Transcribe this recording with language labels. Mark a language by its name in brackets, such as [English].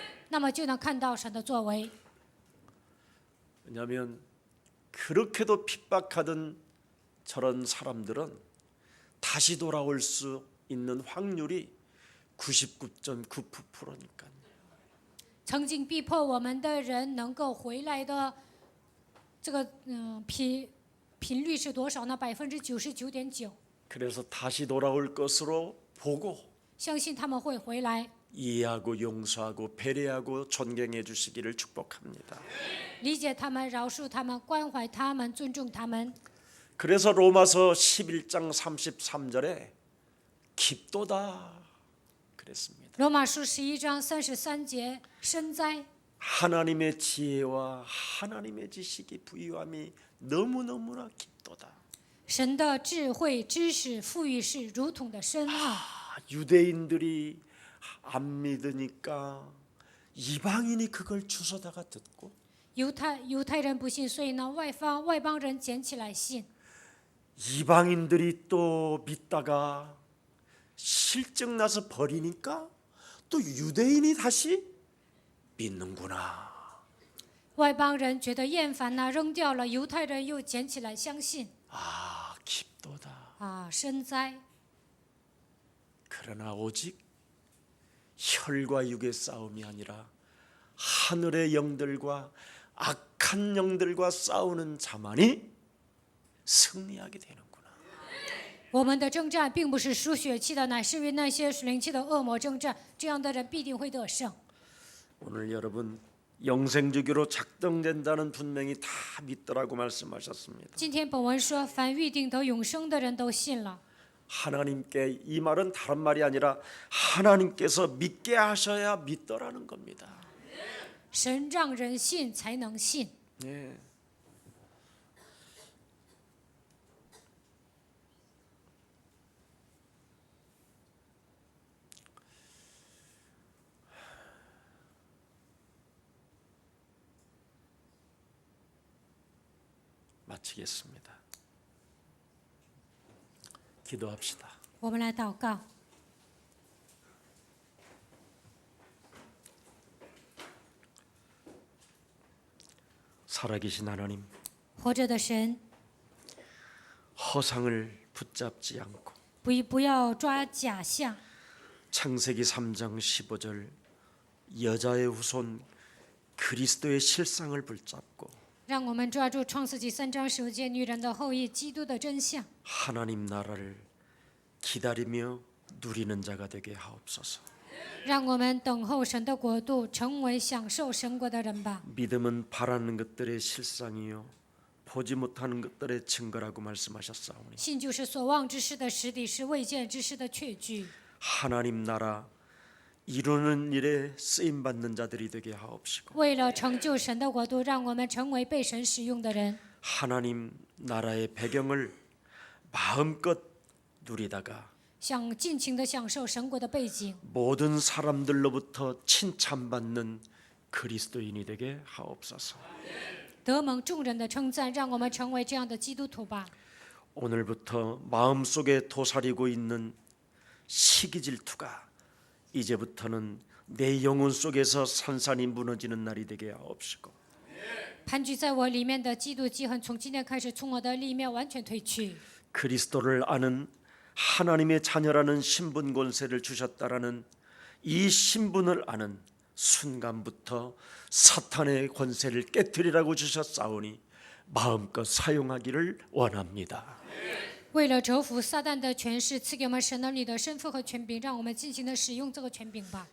[Chinese] 那么就能看到神的作为。 [Korean] 왜냐하면 그렇게도 핍박하던 저런 사람들은 다시 돌아올 수 있는 확률이 99.9%니까요. [Chinese] 曾经逼迫我们的人能够回来的，这个频率是多少呢？99.9%。 [Korean] 그래서 다시 돌아올 것으로 보고 [Chinese] 相信他们会回来， [Korean] 이해하고 용서하고 배려하고 존경해 주시기를 축복합니다. [Chinese] 理解他们，饶恕他们，关怀他们，尊重他们。 [Korean] 그래서 로마서 11장 33절에 깊도다 그랬습니다. [Chinese] 罗马书11章33节，深哉！ [Korean] 하나님의 지혜와 하나님의 지식이 부유함이 너무너무나 깊도다. [Chinese] 神的智慧、知识、富裕是如同的深奥。 [Korean] 유대인들이 안 믿으니까 이방인이 그걸 주워다가 듣고 [Chinese] 犹太人不信，所以呢，外邦人捡起来信。 [Korean] 이방인들이 또 믿다가 실증 나서 버리니까 또 유대인이 다시 믿는구나. [Chinese] 外邦人觉得厌烦呢，扔掉了；犹太人又捡起来相信。 [Korean] 아, 깊도다. [Chinese] 啊，深哉！ [Korean] 그러나 오직 혈과 육의 싸움이 아니라 하늘의 영들과 악한 영들과 싸우는 자만이 승리하게 되는구나. [Chinese] 我们的征战并不是属血气的，乃是与那些属灵气的恶魔征战。这样的人必定会得胜。 [Korean] 오늘 여러분 영생주기로 작정된다는 분명히 다 믿더라고 말씀하셨습니다. [Chinese] 今天本文说，凡预定得永生的人都信了。 [Korean] 하나님께 이 말은 다른 말이 아니라 하나님께서 믿게 하셔야 믿더라는 겁니다. [Chinese] 神让人信才能信。 [Korean] 네. 마치겠습니다. 기도합시다. [Chinese] 我们来祷告。 [Korean] 살아계신 하나님, [Chinese] 活着的神， [Korean] 허상을 붙잡지 않고 [Chinese] 不要抓假象。 [Korean] 창세기 3장 15절 여자의 후손 그리스도의 실상을 붙잡고 [Chinese] 让我们抓住创世纪3章15节女人的后裔基督的真相， [Korean] 하나님 나라를 기다리며 누리는 자가 되게 하옵소서. [Chinese] 让我们等候神的国度，成为享受神国的人吧。 [Korean] 믿음은 바라는 것들의 실상이요 보지 못하는 것들의 증거라고 말씀하셨사오니 [Chinese] 信就是所望之事的实底，是未见之事的确据。 [Korean] 하나님 나라 이루는 일에 쓰임 받는 자들이 되게 하옵시고 [Chinese] 为了成就神的国度，让我们成为被神使用的人， [Korean] 하나님 나라의 배경을 마음껏 누리다가 [Chinese] 想尽情地享受神国的背景， [Korean] 모든 사람들로부터 칭찬받는 그리스도인이 되게 하옵소서. [Chinese] 得蒙众人的称赞，让我们成为这样的基督徒吧。 [Korean] 오늘부터 마음속에 도사리고 있는 시기 질투가 이제부터는 내 영혼 속에서 산산이 무너지는 날이 되게 하옵시고 [Chinese] 盘踞在我里面的嫉妒记恨，从今天开始从我的里面完全退去。 [Korean] 그리스도를 아는 하나님의 자녀라는 신분 권세를 주셨다라는 이 신분을 아는 순간부터 사탄의 권세를 깨뜨리라고 주셨사오니 마음껏 사용하기를 원합니다. [Chinese] 为了折服撒旦的权势，赐给我们神儿女的身份和权柄，让我们尽情地使用这个权柄吧。